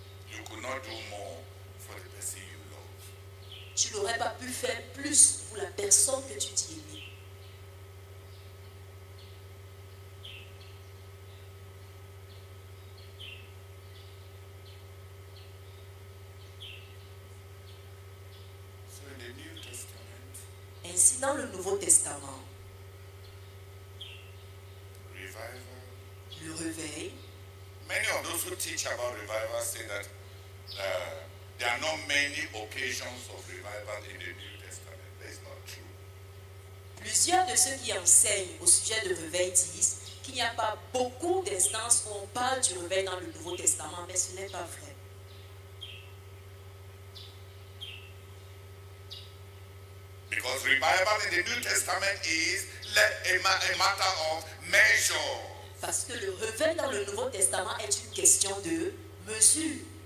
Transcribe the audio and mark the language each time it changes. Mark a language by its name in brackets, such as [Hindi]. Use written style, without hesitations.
[English] You could not do more for the person you love. [French] Tu n'aurais pas pu faire plus pour la personne que tu dis aimer. [English] So in the New Testament, [French] Ainsi, dans le Nouveau Testament, [English] revival. [French] le réveil, [English] Many of those who teach about revival say that there are not many occasions of revival in the New Testament. That is not true. [French] plusieurs de ceux qui enseignent au sujet de réveil disent qu'il n'y a pas beaucoup d'instances où on parle du réveil dans le Nouveau Testament, mais ce n'est pas vrai. [English] Because revival in the New Testament is a matter of measure. [French] Parce que le réveil dans le Nouveau Testament est une question de mesure.